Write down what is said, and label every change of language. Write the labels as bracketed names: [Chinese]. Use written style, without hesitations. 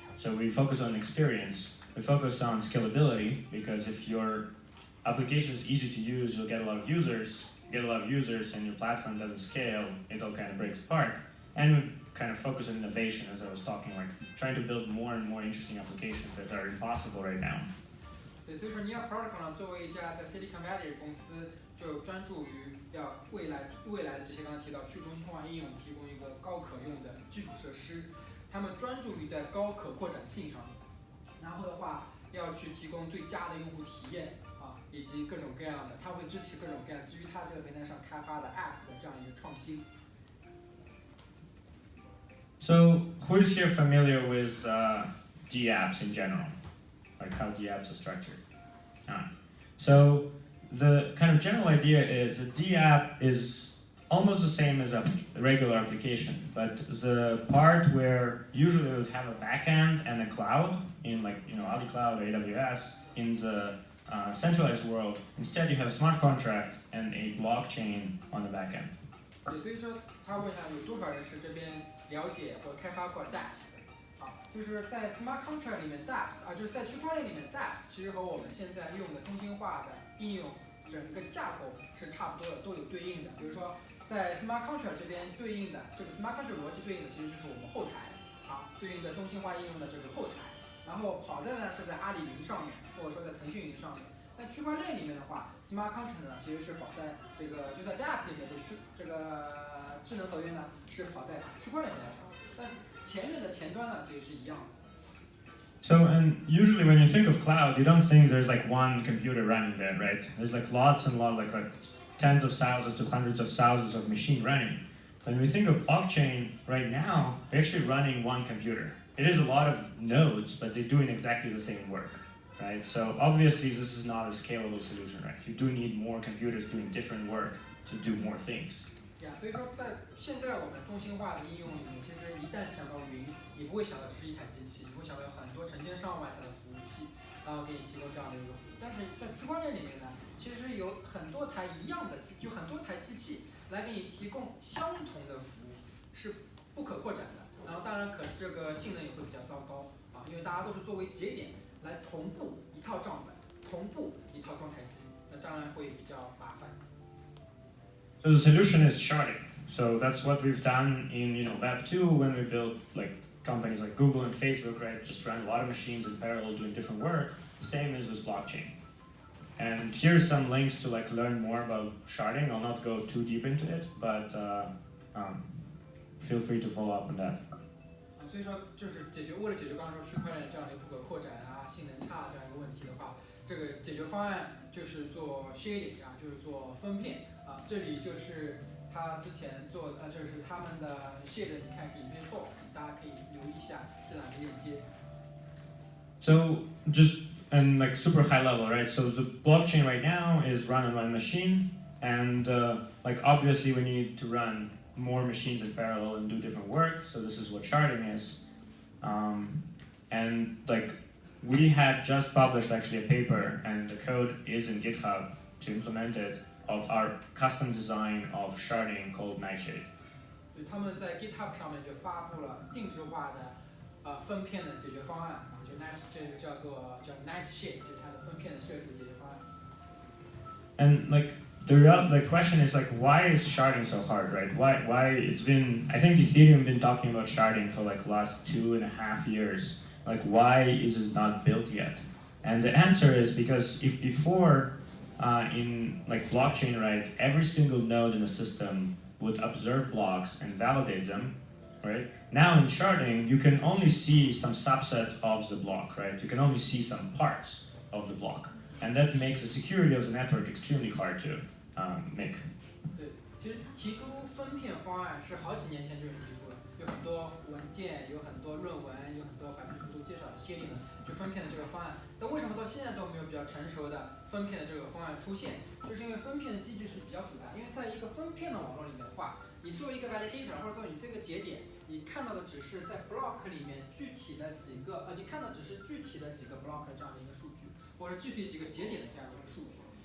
[English] So we focus on experience. We focus on scalability because if your application is easy to use, you'll get a lot of users. You get a lot of users and your platform doesn't scale, it all kind of breaks apart. And we kind of focus on innovation, as I was talking, trying to build more and more interesting applications that are impossible right now. [Chinese] 对，所以说 Near Protocol 呢，作为一家在 Silicon Valley 的公司，就专注于要未来的这些刚才提到去中心化应用提供一个高可用的基础设施。他们专注于在高可扩展性上面，然后的话要去提供最佳的用户体验以及各种各样的，它会支持各种各样基于它这个平台上开发的 App 的这样一个创新。 [English] So, who is here familiar with DApps in general? Like how DApps are structured? So, the kind of general idea is a DApp is almost the same as a regular application, but the part where usually we would have a backend and a cloud in Ali Cloud or AWS, in the centralized world, instead you have a smart contract and a blockchain on the backend. [Chinese] 对，所以说他问一下有多少人是这边了解或开发过 DApps 就是在 Smart Contract 里面 DApps 就是在区块链里面 DApps 其实和我们现在用的中心化的应用整个架构是差不多的，都有对应的。比如说在 Smart Contract 这边对应的这个 Smart Contract 逻辑对应的其实就是我们后台对应的中心化应用的这个后台，然后跑的呢是在阿里云上面，或者说在腾讯云上面。那区块链里面的话 ，Smart Contract 呢其实是跑在这个就在 DApp 里面的这个智能合约呢是跑在区块链平台上，但前面的前端呢其实是一样的。 [English] So, and usually when you think of cloud, you don't think there's one computer running there, right? There's lots and lots, like tens of thousands to hundreds of thousands of machines running. When we think of blockchain right now, we're actually running one computer. It is a lot of nodes, but they're doing exactly the same work, right? So obviously this is not a scalable solution, right? You do need more computers doing different work to do more things. [Chinese] 所以说在现在我们中心化的应用里面，其实一旦想到云，你不会想到是一台机器，你会想到有很多成千上万台的服务器，然后给你提供这样的一个服务。但是在区块链里面呢，其实有很多台一样的，就很多台机器来给你提供相同的服务，是不可扩展的。然后当然这个性能也会比较糟糕因为大家都是作为节点来同步一套账本，同步一套状态机，那当然会比较麻烦。 [English] So the solution is sharding. So that's what we've done in Web 2 when we built companies like Google and Facebook, right? Just run a lot of machines in parallel doing different work. The same is with blockchain. And here's some links to learn more about sharding. I'll not go too deep into it, but feel free to follow up on that. [Chinese] 所以说就是为了解决刚才说区块链这样的不可扩展性能差这样一个问题的话，这个解决方案就是做 shading 就是做分片这里就是他之前做的就是他们的 shade 你看影片后，大家可以留意一下这两个链接。 [English] So just and super high level, right? So the blockchain right now is run on one machine, and obviously we need to run more machines in parallel and do different work. So this is what sharding is, and we had just published actually a paper, and the code is in GitHub to implement it of our custom design of sharding called Nightshade. [Chinese] 对，他们在 GitHub 上面就发布了定制化的分片的解决方案就这个叫 Nightshade， 就是它的分片的设置解决方案。 [English] And the question is like, why is sharding so hard, right? Why it's been, I think Ethereum been talking about sharding for like last 2.5 years. Like, why is it not built yet? And the answer is because if before in like blockchain, right, every single node in the system would observe blocks and validate them, right? Now in sharding, you can only see some subset of the block, right? You can only see some parts of the block. And that makes the security of the network extremely hard to make. [Chinese] 对，其实提出分片方案是好几年前就有人提出了，有很多文件，有很多论文，有很多白皮书都介绍了先进的就分片的这个方案。但为什么到现在都没有比较成熟的分片的这个方案出现？就是因为分片的机制是比较复杂，因为在一个分片的网络里面的话，你作为一个 validator 或者说你这个节点，你看到的只是在 block 里面具体的几个你看到只是具体的几个 block 这样的一个数据，或者具体几个节点的这样的一个数据。